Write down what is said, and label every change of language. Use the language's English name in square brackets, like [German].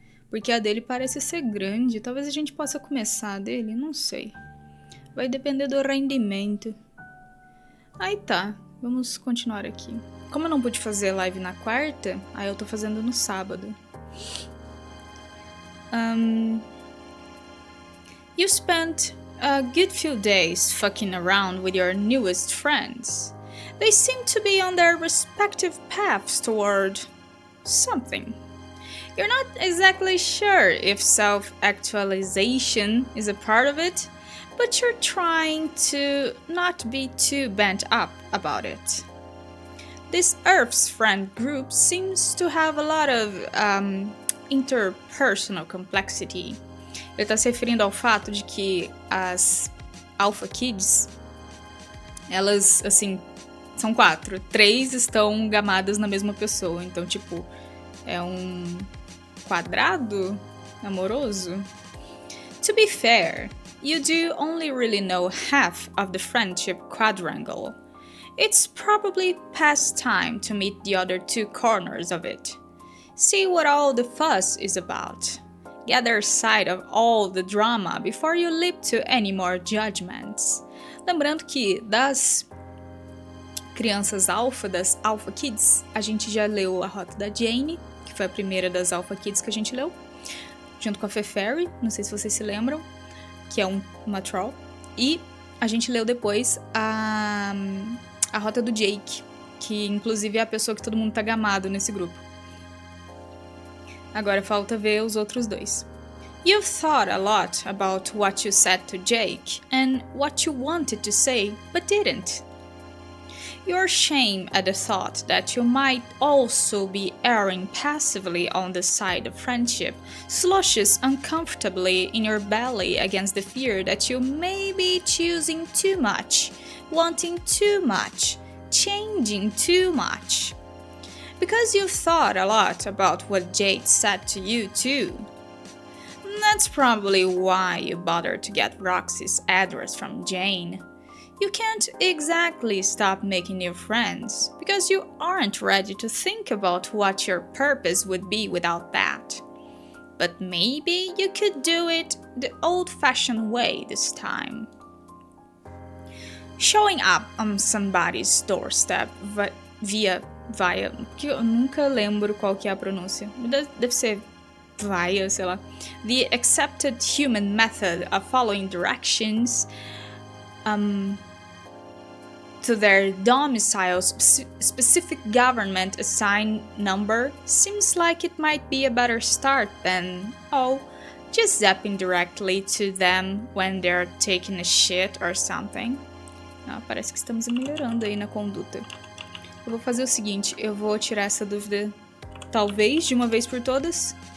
[Portuguese] Porque a dele parece ser grande, talvez a gente possa começar a dele, não sei. Vai depender do rendimento. Aí tá, vamos continuar aqui. Como eu não pude fazer live na quarta, aí eu tô fazendo no sábado. [English] You spent a good few days fucking around with your newest friends. They seem to be on their respective paths toward something. You're not exactly sure if self-actualization is a part of it, but you're trying to not be too bent up about it. This Earth's friend group seems to have a lot of interpersonal complexity. [Portuguese] Ele está se referindo ao fato de que as Alpha Kids, elas, assim, são 4. 3 estão gamadas na mesma pessoa. Então, tipo, é um quadrado amoroso. [English] To be fair, you do only really know half of the friendship quadrangle. It's probably past time to meet the other 2 corners of it. See what all the fuss is about. Gather sight of all the drama before you leap to any more judgments. [Portuguese] Lembrando que das crianças alfa, das Alpha Kids, a gente já leu a rota da Jane, que foi a primeira das Alpha Kids que a gente leu, junto com a Fefairy, não sei se vocês se lembram, que é uma troll. E a gente leu depois a rota do Jake, que inclusive é a pessoa que todo mundo tá gamado nesse grupo. Agora falta ver os outros 2. [English] You've thought a lot about what you said to Jake and what you wanted to say but didn't. Your shame at the thought that you might also be erring passively on the side of friendship sloshes uncomfortably in your belly against the fear that you may be choosing too much, wanting too much, changing too much. Because you've thought a lot about what Jade said to you too. That's probably why you bothered to get Roxy's address from Jane. You can't exactly stop making new friends, because you aren't ready to think about what your purpose would be without that. But maybe you could do it the old-fashioned way this time. Showing up on somebody's doorstep via, [Portuguese] que eu nunca lembro qual que é a pronúncia. Deve ser via, sei lá. [English] The accepted human method of following directions to their domicile's specific government assigned number seems like it might be a better start than, just zapping directly to them when they're taking a shit or something. [Portuguese] Parece que estamos melhorando aí na conduta. Eu vou fazer o seguinte, eu vou tirar essa dúvida, talvez, de uma vez por todas.